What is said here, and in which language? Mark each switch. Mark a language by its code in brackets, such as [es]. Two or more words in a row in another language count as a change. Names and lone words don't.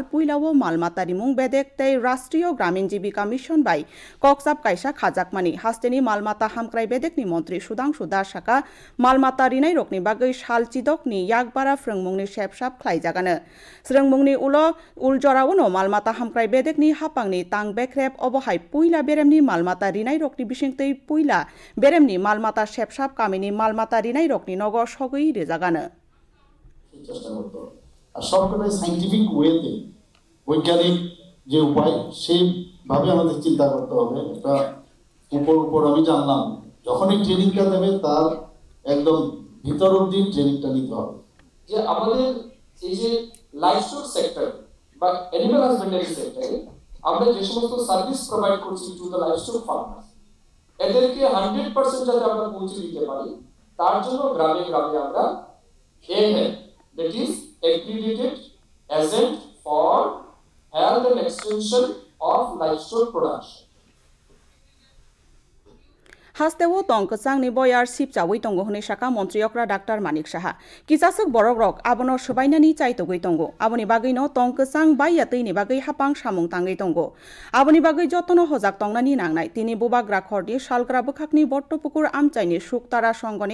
[trp] puilao malmata rimung bedek tei Rashtriyo Gramin Jibika Mission bai koksa kaisa khajakmani hasteni malmata hamkrai bedekni montri Sudhanshu Das Saka malmata rinai rokni bagai salchidokni yakbara frengmungni shepsap khlaijagano srengmungni uljoraono malmata hamkrai bedekni hapangni tang bekrep obohai puila beremni malmata rinai rokni bisingtei puila beremni malmata shepsap kamini malmata rinai rokni nogo sogoi rejagano [bn] চেষ্টা করতে হবে আর সবকটাই সাইন্টিফিক ওয়েতে বৈজ্ঞানিক যে উপায় সেই ভাবে আমাদের চিন্তা করতে হবে। এটা উপর আমি জানলাম, যখনই ট্রেনিংটা দেবে তার একদম ভিতর অব্দি ট্রেনিংটা নিতে হবে। যে আমাদের এই যে [en] livestock sector [bn] বা [en] animal husbandry [bn] সেক্টরে আমরা যে সমস্ত [en] service provide [bn] করছি [en] to the livestock farmers, [bn] এদেরকে 100% যাতে আমরা পৌঁছে দিতে পারি, তার জন্য গ্রামে গ্রামে আমরা AHEAD, [en] that is Accredited Agent for Health and Extension of Livestock Production. [trp] हास्तेवो तंग चांगनि बयार सिपचावै तंगो हनै साका मन्त्री अक्रा डाक्टर मानिक साहा किसासक बरक रक आबनो सबाइनानि चाइतगै तंगो आबनि बागैनो तंग चांग बाइया तैनि बागै हापां सामुं तांगै तंगो आबनि बागै जतन हजाक तंगनानि नांनाय तिनि बुबाग्रा खरनि सालग्रा बखाकनि बट्टपुकुर आमचाइनि सुक्तारा संगनि